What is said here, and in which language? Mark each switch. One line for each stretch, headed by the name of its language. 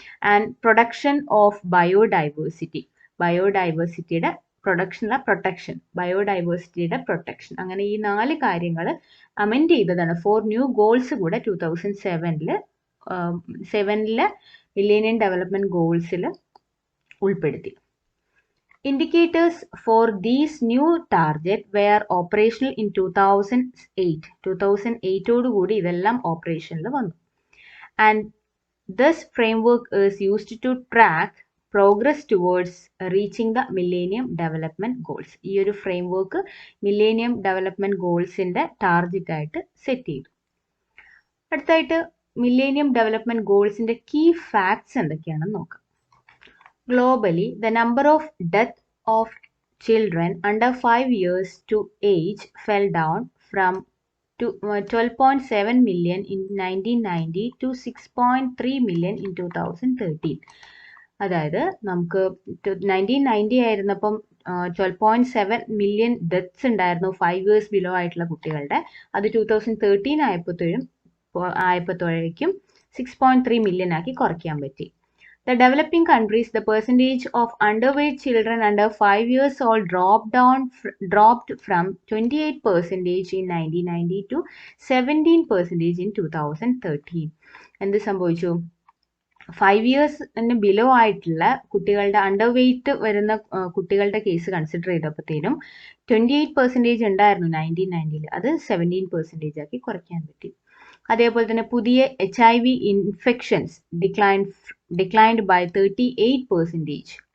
Malayalam: And production of ബയോഡൈവേഴ്സിറ്റിയുടെ protection, ബയോഡൈവേഴ്സിറ്റിയുടെ protection. അങ്ങനെ ഈ 4 കാര്യങ്ങൾ അമെൻഡ് ചെയ്തതാണ്. 4 ന്യൂ ഗോൾസ് കൂടെ 2007 മില്ലേനിയം ഡെവലപ്മെന്റ് ഗോൾസിൽ ഉൾപ്പെടുത്തി.
English: Indicators for these new target were operational in 2008.
Malayalam: 2008 കൂടി ഇതെല്ലാം ഓപ്പറേഷനിൽ വന്നു.
English: And this framework is used to track progress towards reaching the Millennium Development Goals.
Malayalam: ഈ ഒരു ഫ്രെയിംവർക്ക് Millennium Development Goalsന്റെ ടാർഗറ്റ് ആയിട്ട് set ചെയ്തു. അടുത്തായിട്ട് Millennium Development Goalsന്റെ key facts എന്തൊക്കെയാണെന്ന് നോക്കാം.
English: Globally, the number of deaths of children under 5 years to age fell down from 12.7 million in 1990 to 6.3 million in 2013.
Malayalam: അതായത് നമുക്ക് 1990 ആയിരുന്നപ്പം 12.7 million deaths ഉണ്ടായിരുന്നു 5 years ബിലോ ആയിട്ടുള്ള കുട്ടികളുടെ. അത് 2013 ആയപ്പോഴേക്കും 6.3 മില്യൺ ആക്കി കുറയ്ക്കാൻ പറ്റി.
English: The developing countries, the percentage of underweight children under 5 years old dropped from 28% in 1990 to 17% in 2013.
Malayalam: എന്ത് സംഭവിച്ചു? 5 years ബിലോ ആയിട്ടുള്ള കുട്ടികളുടെ അണ്ടർവെയ്റ്റ് വരുന്ന കുട്ടികളുടെ കേസ് കൺസിഡർ ചെയ്തപ്പോഴത്തേനും 28% ഉണ്ടായിരുന്നു 1990. അത് 17% ആക്കി കുറയ്ക്കാൻ പറ്റി. അതേപോലെ തന്നെ പുതിയ HIV ഇൻഫെക്ഷൻസ്
English: declined by 38%.